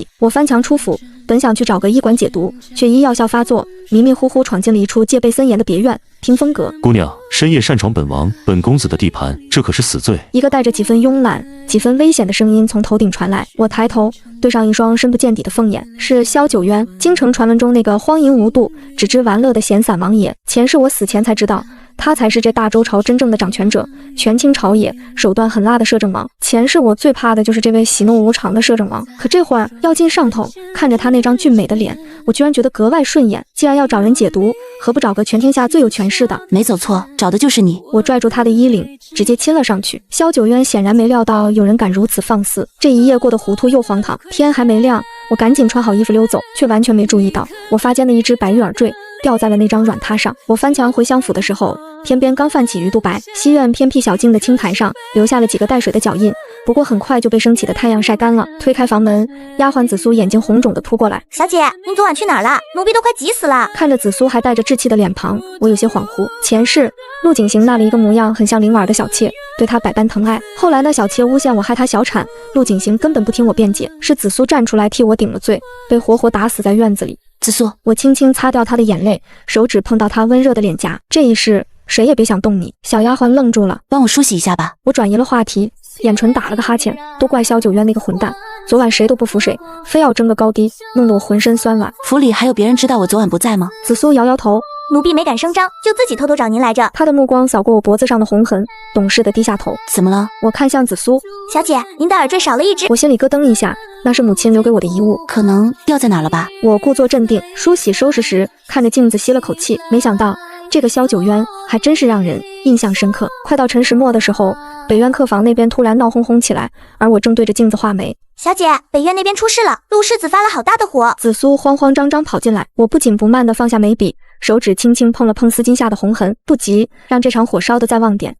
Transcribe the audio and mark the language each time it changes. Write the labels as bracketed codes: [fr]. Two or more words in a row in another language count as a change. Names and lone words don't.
[zh] 我翻牆出府，本想去找個醫館解毒，卻因藥效發作，迷迷糊糊闖進了一處戒備森嚴的別院屏風閣。姑娘，深夜擅闖本王本公子的地盤，這可是死罪。一個帶着幾分慵懶幾分危險的聲音從頭頂傳來。我抬頭對上一雙深不見底的鳳眼，是蕭九淵，京城傳聞中那個荒淫無度只知玩樂的閒散王爺。前世我死前才知道，他才是這大周朝真正的掌權者，权傾朝野，手段狠辣的摄政王。前世我最怕的就是這位喜怒無常的摄政王，可這會兒藥進上頭，看着他那張俊美的臉，我居然覺得格外順眼。既然要找人解毒，何不找個全天下最有權勢的？沒走錯，找的就是你。我拽住他的衣領，直接親了上去。蕭九淵顯然沒料到有人敢如此放肆，這一夜過得糊塗又荒唐。天還沒亮，我趕緊穿好衣服溜走，卻完全沒注意到我發間的一隻白玉耳墜掉在了那張軟榻上。我翻牆回相府的時候，天邊剛泛起鱼肚白，西院偏僻小徑的青苔上留下了幾個帶水的腳印，不過很快就被升起的太陽曬乾了。推開房門，丫鬟紫蘇眼睛紅腫地撲過來： 小姐，您昨晚去哪兒了？奴婢都快急死了。看着紫蘇還帶着稚氣的臉龐，我有些恍惚。前世陸景行那裡一個模樣很像林婉的小妾，對她百般疼愛，後來那小妾誣陷我害她小產，陸景行根本不聽我辯解，是紫蘇站出來替我頂了罪，被活活打死在院子裡。紫蘇，我輕輕擦掉她的眼淚，手指碰到她溫熱的臉頰。這一世誰也別想動你。小丫鬟愣住了，幫我梳洗一下吧。我轉移了話題，眼唇打了個哈欠。都怪蕭九淵那個混蛋，昨晚誰都不服誰，非要爭個高低，弄得我渾身酸軟。府裡還有別人知道我昨晚不在嗎？紫蘇搖搖頭，奴婢沒敢聲張，就自己偷偷找您來着。她的目光掃過我脖子上的紅痕，懂事的低下頭。怎麼了？我看向紫蘇，小姐，您的耳墜少了一隻。我心裡咯噔一下，那是母親留給我的遺物，可能掉在哪了吧。我故作鎮定，梳洗收拾時，看着鏡子吸了口气，没想到這個蕭九淵還真是讓人印象深刻。快到辰時末的時候，北院客房那邊突然鬧哄哄起來，而我正對着鏡子畫眉。小姐，北院那邊出事了，陸世子發了好大的火。紫蘇慌慌張張跑進來，我不緊不慢地放下眉筆，手指輕輕碰了碰絲巾下的紅痕，不急，讓這場火燒得再旺點。